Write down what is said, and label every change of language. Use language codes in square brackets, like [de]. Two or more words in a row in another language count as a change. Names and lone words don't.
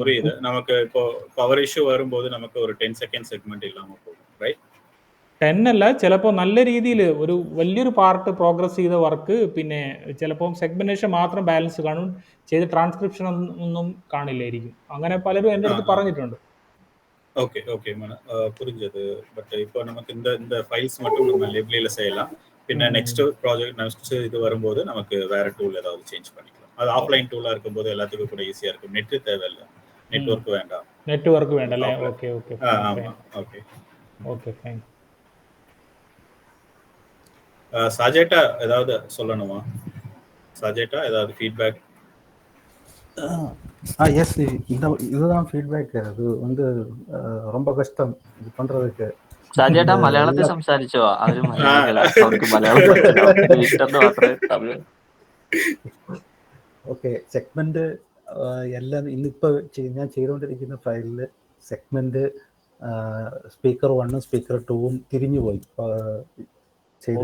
[ml] നമുക്ക് ഇപ്പോൾ [en] power issue [ml] വരുമ്പോൾ നമുക്ക് ഒരു [en] 10 second segment [ml] ഇല്ലാமல் പോകും, റൈറ്റ്? 10 അല്ല, ചിലപ്പോൾ നല്ല രീതിയിൽ ഒരു വലിയൊരു പാർട്ട് പ്രോഗ്രസ് ചെയ്ത വർക്ക് പിന്നെ ചിലപ്പോൾ സെഗ്മെന്റേഷൻ മാത്രം ബാലൻസ് കാണും, ചെയ്ത് ട്രാൻസ്ക്രിപ്ഷൻ ഒന്നും കാണില്ലായിരിക്കും. അങ്ങനെ പലരും എൻ്റെ അടുത്ത് പറഞ്ഞിട്ടുണ്ട്. [en] okay okay [ta] புரிஞ்சது. பட் இப்போ நமக்கு இந்த ஃபைல்ஸ் மட்டும் நம்ம லேபிளில் செய்யலாம். பின்ன [en] next project next [ta] இது வரும்போது நமக்கு வேற டூல் ஏதாவது சேஞ்ச் பண்ணிக்கலாம். அது ஆஃப்லைன் டூலாக இருக்கும்போது எல்லாத்துக்கும் கூட ஈஸியாக இருக்கும். நெட் தேவையில்லை, நெட்வொர்க் வேண்டாம். நெட்வொர்க் வேண்டாம். [en] okay okay. [ta] ஆமாம். ஓகே [en] okay fine. [ta] சாஜேட்டா ஏதாவது சொல்லணுமா? சாஜேட்டா ஏதாவது ஃபீட்பேக்? எஸ், இதுதான் ஃபீட்பேக். அது வந்து ரொம்ப கஷ்டம் இது பண்றதுக்கு. [ml] സാജേട്ടാ മലയാളത്തിൽ സംസാരിച്ചോ? അവര് അവർക്ക് മലയാളം ഇഷ്ടം മാത്രമേ. ഓക്കെ, സെഗ്മെന്റ് എല്ലാം ഇന്നിപ്പോൾ ഞാൻ ചെയ്തുകൊണ്ടിരിക്കുന്ന ഫയലിൽ സെഗ്മെന്റ് സ്പീക്കർ 1ഉം സ്പീക്കർ 2ഉം തിരിഞ്ഞു പോയി ചെയ്ത്.